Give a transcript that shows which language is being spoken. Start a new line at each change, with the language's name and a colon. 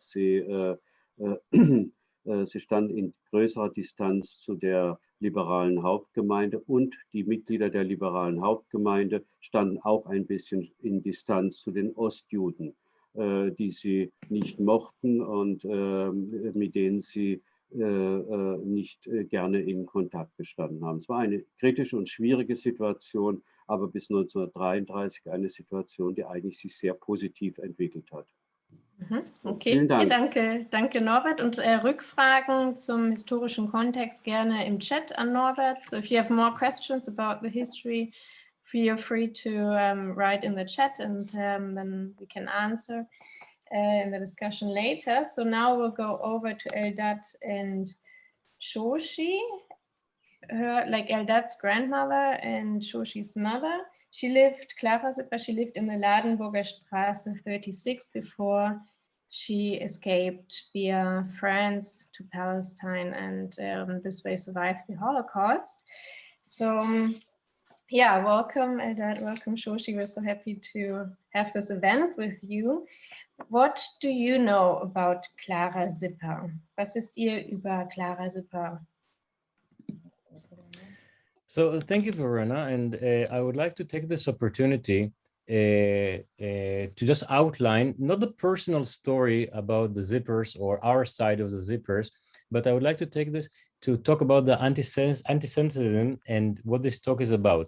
German: Sie standen in größerer Distanz zu der liberalen Hauptgemeinde und die Mitglieder der liberalen Hauptgemeinde standen auch ein bisschen in Distanz zu den Ostjuden, die sie nicht mochten und mit denen sie nicht gerne in Kontakt gestanden haben. Es war eine kritische und schwierige Situation, aber bis 1933 eine Situation, die eigentlich sich sehr positiv entwickelt hat. Okay, Vielen Dank. Danke Norbert. Und Rückfragen zum historischen Kontext gerne im Chat an Norbert.
English: So if you have more questions about the history, feel free to write in the chat and then we can answer in the discussion later. So now we'll go over to Eldad and Shoshi. Like Eldad's grandmother and Shoshi's mother. Clara Sipper, she lived in the Ladenburger Straße 36 before she escaped via France to Palestine and this way survived the Holocaust. So yeah, welcome Eldad, welcome Shoshi. We're so happy to have this event with you. What do you know about Clara Sipper?
German: Was wisst ihr über Clara Sipper?
English: So thank you, Verena, and I would like to take this opportunity to just outline not the personal story about the Zippers or our side of the Zippers, but I would like to take this to talk about the anti-Semitism and what this talk is about.